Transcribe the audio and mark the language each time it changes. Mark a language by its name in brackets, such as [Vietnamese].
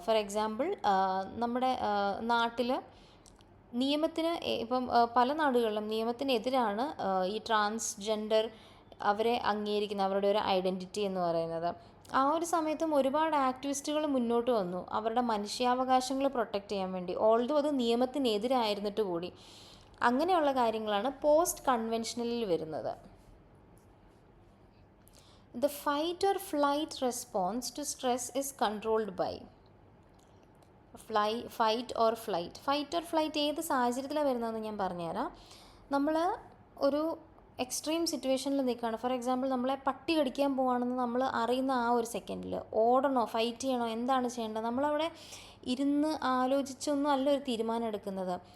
[Malayalam] For example, നമ്മുടെ നാട്ടിൽ നിയമത്തിന് ഇപ്പം പല നാടുകളിലും നിയമത്തിനെതിരാണ് ഈ ട്രാൻസ്ജെൻഡർ അവരെ അംഗീകരിക്കുന്ന അവരുടെ ഒരു ഐഡൻറ്റിറ്റി എന്ന് പറയുന്നത്. ആ ഒരു സമയത്തും ഒരുപാട് ആക്ടിവിസ്റ്റുകൾ മുന്നോട്ട് വന്നു അവരുടെ മനുഷ്യാവകാശങ്ങൾ പ്രൊട്ടക്റ്റ് ചെയ്യാൻ വേണ്ടി, ഓൾദോ അത് നിയമത്തിനെതിരായിരുന്നിട്ട് കൂടി. അങ്ങനെയുള്ള കാര്യങ്ങളാണ് പോസ്റ്റ് കൺവെൻഷനലിൽ വരുന്നത്. [English] The fight or flight response to stress is controlled by. [Malayalam] Fight or flight ഏത് സാഹചര്യത്തിലാണ് വരുന്നതെന്ന് ഞാൻ പറഞ്ഞുതരാം. നമ്മൾ ഒരു എക്സ്ട്രീം സിറ്റുവേഷനിൽ നിൽക്കുകയാണ്. ഫോർ എക്സാമ്പിൾ നമ്മളെ പട്ടി കടിക്കാൻ പോവുകയാണെന്ന് നമ്മൾ അറിയുന്ന ആ ഒരു സെക്കൻഡിൽ ഓടണോ ഫൈറ്റ് ചെയ്യണോ എന്താണ് ചെയ്യേണ്ടത്, നമ്മളവിടെ ഇരുന്ന് ആലോചിച്ചൊന്നും അല്ല ഒരു തീരുമാനം എടുക്കുന്നത്.